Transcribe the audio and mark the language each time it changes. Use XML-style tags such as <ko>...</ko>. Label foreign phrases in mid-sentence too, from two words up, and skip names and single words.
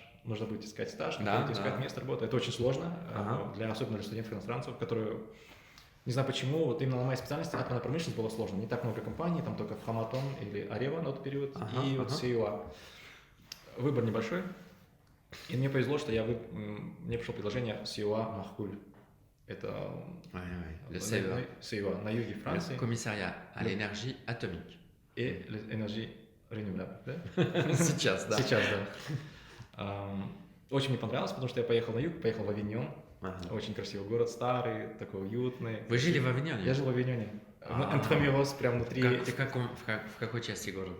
<ru>Нужно будет искать стаж, искать место работы. Это очень сложно, особенно для студентов-иностранцев, которые Не знаю почему, вот именно на моей специальности атомная промышленность была сложно. Не так много компаний, там только Фраматон или Арева на тот период, и вот CUA. Выбор небольшой. И мне повезло, что мне пришло предложение CUA Маркуль. Это CUA на юге Франции.</ru> <fr>Комиссариат à l'énergie atomique.</fr> <en>И Energy Renewable,</en> <ru>да? Сейчас, да. Сейчас, да. Очень мне понравилось, потому что я поехал на юг, поехал в Авиньон. Очень красивый город, старый, такой уютный. Вы жили в Авиньоне? Я жил в Авиньоне. Интрамюрос, прям внутри. В какой части города?</ru>